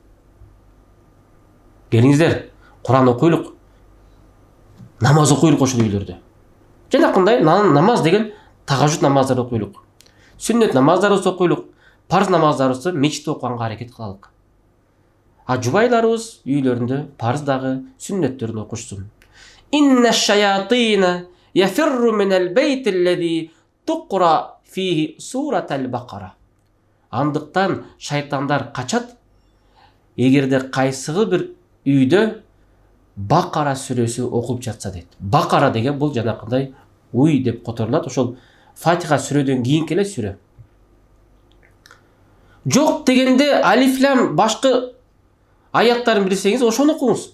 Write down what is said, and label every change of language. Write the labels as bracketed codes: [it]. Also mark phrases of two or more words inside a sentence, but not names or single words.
[ky] Келиңиздер, Куран окуйлук, намаз окуйлук ошол үйлөрдө. Жанакындай намаз деген тагажут намаздарды окуйлук. Сүннөт намаздарды окуйлук, парз намаздарды мечитте окуганга аракет кылалык. А жубайларыбыз үйлөрүндө парз дагы, сүннөттөрүн окушсун. [ar] إن الشياطين يفرون من البيت الذي تقرأ فيه سورة البقرة. [ky] Андыктан шайтандар качат. Эгерде кайсыгы бир үйдө Бакара сүрөсү окуп жатса дейт. Бакара деген бул жанакындай уй деп которулат. Ошол Фатиха сүрөдөн кийинки эле сүрө. Жок дегенде [ar] ألف لام [ky] башкы аяттарын билсеңиз, ошону окуңуз.